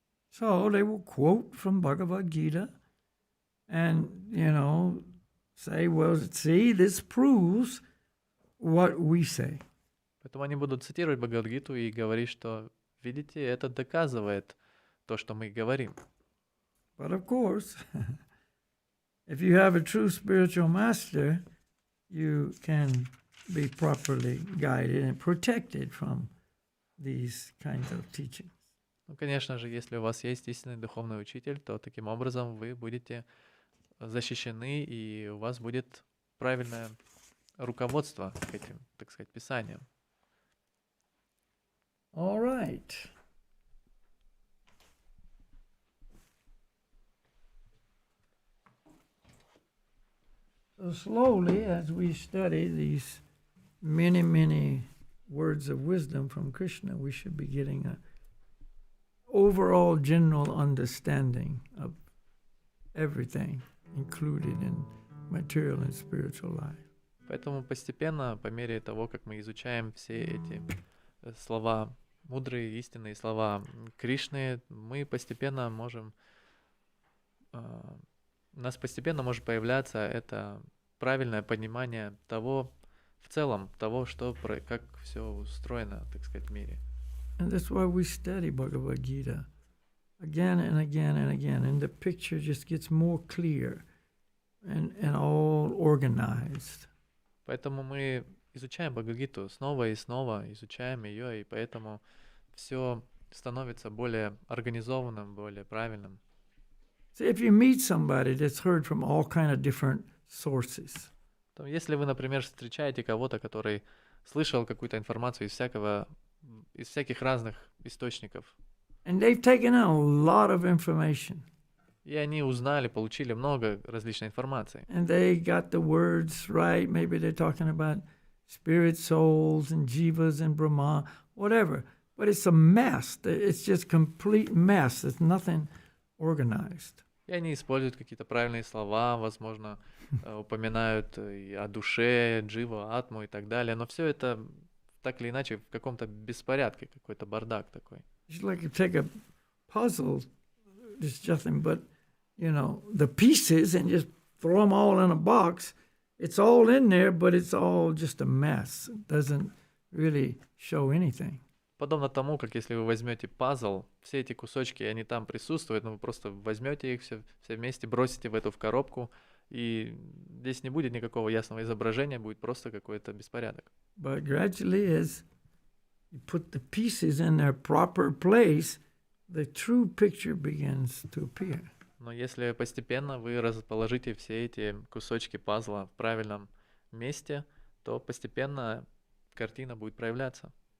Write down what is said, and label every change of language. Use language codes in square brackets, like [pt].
[en] So they will quote from Bhagavad Gita and, say, well, see, this proves what we say. [ru] Поэтому они будут цитировать Бхагавад-гиту и говорить, что, видите, это доказывает то, что мы говорим. [en] But of course, if you have a true spiritual master, you can be properly guided and protected from these kinds of teachings. [ru] Ну, конечно же, если у вас есть истинный духовный учитель, то таким образом вы будете защищены, и у вас будет правильное руководство к этим, так сказать, писаниям. [en] All right. So slowly, as we study these many, many words of wisdom from Krishna, we should be getting an overall general understanding of everything included in material and spiritual life. [ru] Поэтому постепенно, по мере того, как мы изучаем все эти слова, мудрые истинные слова Кришны, мы постепенно можем, у нас постепенно может появляться это правильное понимание того, в целом, того, как все устроено, так сказать, в мире. [en] And that's why we study Bhagavad Gita again and again and again. And the picture just gets more clear and all organized. [ru] Поэтому мы изучаем Бхагавад-гиту снова и снова, изучаем ее, и поэтому все становится более организованным, более правильным. [en] So if you meet somebody that's heard from all kind of different sources, [ru] Если вы, например, встречаете кого-то, который слышал какую-то информацию из всяких разных источников, [en] and they've taken in a lot of information, [ru] и они получили много различной информации, [en] and they got the words right, maybe they're talking about spirit souls and jivas and Brahma, whatever, but it's a mess. It's just complete mess. It's nothing organized. [ru] и они используют какие-то правильные слова, возможно, упоминают и о душе, джива, атму и так далее, но все это так или иначе в каком-то беспорядке, какой-то бардак такой. [en] It's like you take a puzzle, it's nothing but, the pieces and just throw them all in a box. It's all in there, but it's all just a mess. It doesn't really show anything. [ru] Подобно тому, как если вы возьмете пазл, все эти кусочки, они там присутствуют, но вы просто возьмете их все вместе, бросите в коробку, и здесь не будет никакого ясного изображения, будет просто какой-то беспорядок. [en] But gradually, as you put the pieces in their proper place, the true picture begins to appear. [ru] Но если постепенно вы расположите все эти кусочки пазла в правильном месте, то постепенно картина будет проявляться.